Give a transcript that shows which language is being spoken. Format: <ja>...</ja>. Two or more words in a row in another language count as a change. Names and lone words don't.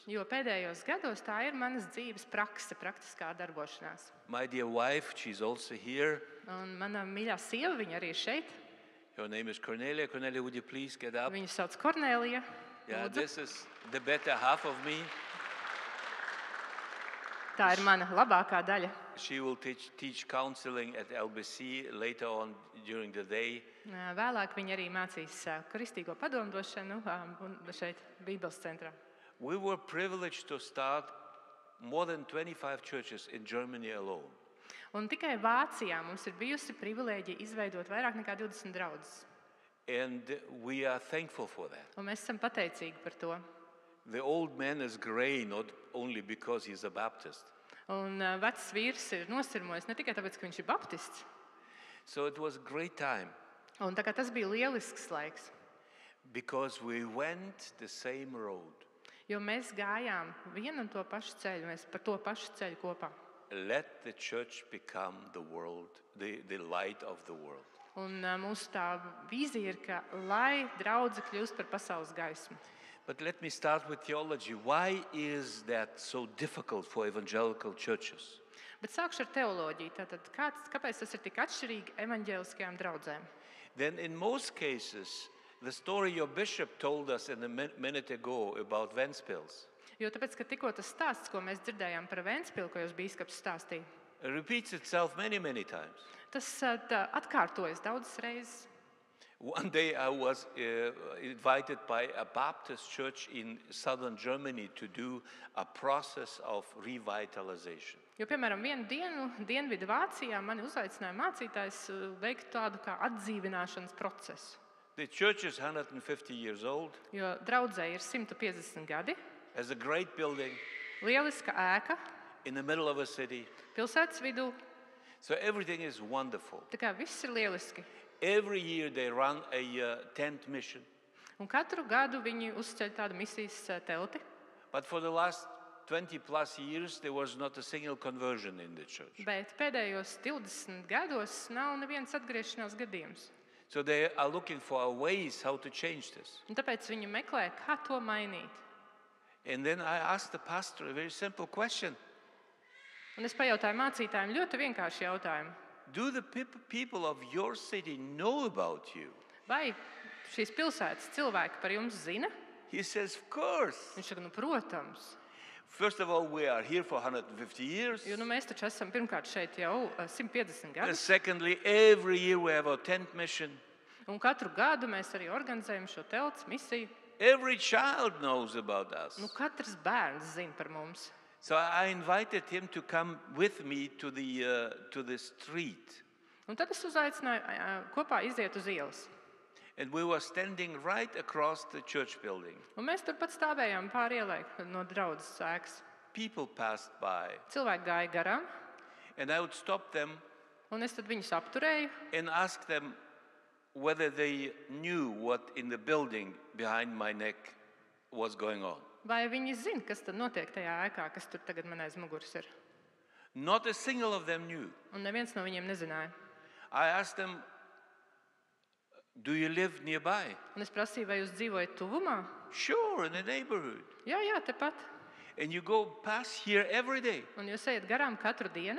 <lv>Jo pēdējos gados tā ir manas dzīves prakse, praktiskā darbošanās.</lv> <en>My dear wife, she's also here.</en> <lv>Un mana mīļā sieva, viņa arī ir šeit.</lv> <en>Her name is Cornelia. Cornelia, would you please get up?</en> <lv>Viņu sauc Kornelija.</lv> <en>Yeah,</en> <lv>Lūdzu.</lv> <en>this is the better half of me.</en> <lv>Tā ir mana labākā daļa.</lv> <en>She will teach counseling at LBC later on during the day.</en> <lv>Vēlāk viņa arī mācīs kristīgo padomdošanu šeit Bībeles centrā.</lv> <en>We were privileged to start more than 25 churches in Germany alone.</en> <lv>Un tikai Vācijā mums ir bijusi privilēģija izveidot vairāk nekā 20 draudzes.</lv> <en>And we are thankful for that.</en> <lv>Un mēs esam pateicīgi par to.</lv> <en>The old man is gray not only because he's a Baptist.</en> <lv>Un vecs vīrs ir nosirmojis ne tikai tāpēc, ka viņš ir baptists.</lv> <en>So it was a great time.</en> <lv>Un tā kā tas bija lielisks laiks.</lv> <en>Because we went the same road.</en> <lv>Jo mēs gājām vienu un to pašu ceļu, mēs par to pašu ceļu kopā.</lv> <en>Let the church become the world, the light of the world.</en> <lv>Un mūsu tā vīzija ir, ka lai draudze kļūst par pasaules gaismu.</lv> <en>But let me start with theology. Why is that so difficult for evangelical churches?</en> <lv>Bet sākšu ar teoloģiju. Tātad, kāpēc tas ir tik atšķirīgi evaņģēliskajām draudzēm?</lv> <en>Then in most cases, the story your bishop told us in a minute ago about Ventspils</en> <lv>Jo tāpēc, ka tikko tas stāsts, ko mēs dzirdējām par Ventspilu, ko jūs bīskaps stāstīja,</lv> <en>repeats itself many, many times.</en> <lv>tas tā atkārtojas daudzas reizes.</lv> <en>One day I was invited by a Baptist church in southern Germany to do a process of revitalization.</en> <lv>Jo, piemēram, vienu dienu Dienvidu Vācijā mani uzaicināja mācītājs veikt tādu kā atdzīvināšanas procesu.</lv> <en>The church is 150 years old,</en> <lv>Jo draudzei ir 150 gadi,</lv> <en>has a great building</en> <lv>lieliska ēka,</lv> <en>in the middle of a city.</en> <lv>pilsētas vidū.</lv> <en>So everything is wonderful.</en> <lv>Tā kā viss ir lieliski.</lv> <en>Every year they run a tent mission.</en> <lv>Un katru gadu viņi uzceļ tādu misijas telti.</lv> <en>But for the last 20 plus years, there was not a single conversion in the church.</en> <lv>Bet pēdējos 20 gados nav nevienas atgriešanās gadījums.</lv> <en>So they are looking for ways how to change this.</en> <lv>Un tāpēc viņi meklē, kā to mainīt.</lv> <en>And then I asked the pastor a very simple question.</en> <lv>Un es pajautāju mācītājiem ļoti vienkāršu jautājumu.</lv> <en>Do the people of your city know about you?</en> <lv>Vai šīs pilsētas cilvēki par jums zina?</lv> <en>He says, of course.</en> <lv>Viņš saka, protams.</lv> <en>First of all, we are here for 150 years.</en> <lv>Jo mēs taču esam pirmkārt šeit jau 150 gadus.</lv> <en>Secondly, every year we have our tent mission.</en> <lv>Un katru gadu mēs arī organizējam šo telts misiju.</lv> <en>Every child knows about us.</en> <lv>Katrs bērns zina par mums.</lv> <en>So I invited him to come with me to the street.</en> <lv>Un tad es uzaicināju kopā iziet uz ielas.</lv> <en>And we were standing right across the church building.</en> <lv>Un mēs turpat stāvējām pāri ielai no draudzes ēkas.</lv> <en>People passed by.</en> <lv>Cilvēki gāja garām,</lv> <en>And I would stop them</en> <lv>un es tad viņus apturēju</lv> <en>and ask them whether they knew what in the building behind my neck was going on.</en> <lv>vai viņi zina, kas tad notiek tajā ēkā, kas tur tagad man aiz muguras ir.</lv> <en>Not a single of them knew.</en> <lv>Un neviens no viņiem nezināja.</lv> <en>I asked them, do you live nearby?</en> <lv>Un es prasīju, vai jūs dzīvojat tuvumā?</lv> <en>Sure, in the neighborhood.</en> <lv>Jā, tepat.</lv> <en>And you go past here every day.</en> <lv>Un jūs ejat garām katru dienu?</lv>